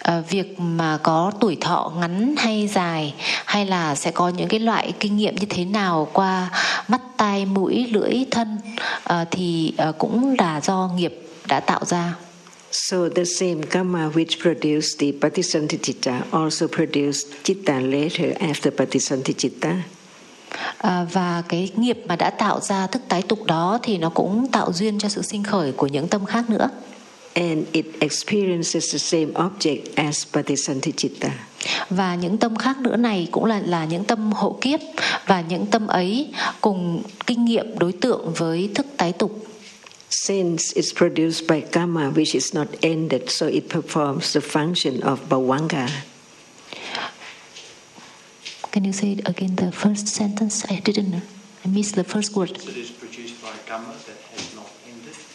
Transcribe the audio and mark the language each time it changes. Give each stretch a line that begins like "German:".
Vietnamese: Việc mà có tuổi thọ ngắn hay dài, hay là sẽ có những cái loại kinh nghiệm như thế nào qua mắt, tai, mũi, lưỡi, thân cũng là do nghiệp đã tạo ra.
English: So the same karma which produced the patisanti citta also produced citta later after patisanti citta.
Vietnamese: Và cái nghiệp mà đã tạo ra thức tái tục đó thì nó cũng tạo duyên cho sự sinh khởi của những tâm khác nữa.
English: And it experiences the same object as patisanti citta.
Vietnamese: Và những tâm khác nữa này cũng là những tâm hậu kiếp, và những tâm ấy cùng kinh nghiệm đối tượng với thức tái tục.
English: Since it's produced by karma which is not ended, so it performs the function of bhavanga. Can you say it again, the first sentence? I missed the first word. It is produced by karma that has not ended.